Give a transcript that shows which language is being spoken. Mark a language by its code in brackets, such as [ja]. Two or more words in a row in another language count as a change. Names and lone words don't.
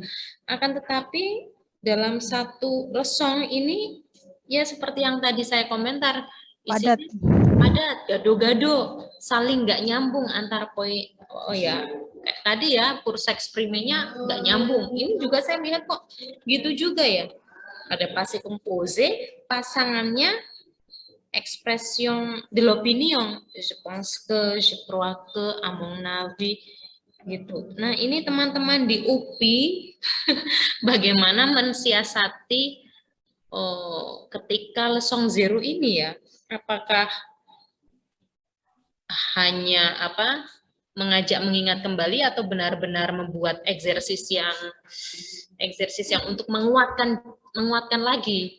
[id] Akan tetapi dalam satu lesson ini ya seperti yang tadi saya komentar, Padat, gado-gado, saling nggak nyambung antar poin. Oh ya, kayak tadi ya, kurs eksprimenya nggak nyambung. Ini juga saya lihat kok gitu juga ya. Ada [fr] passé composé, [id] pasangannya [fr] expression de l'opinion, je pense que, je crois que, à mon avis, [id] gitu. Nah, ini teman-teman di UPI bagaimana mensiasati ketika lesson 0 ini ya, apakah hanya mengajak mengingat kembali atau benar-benar membuat eksersis yang untuk menguatkan lagi.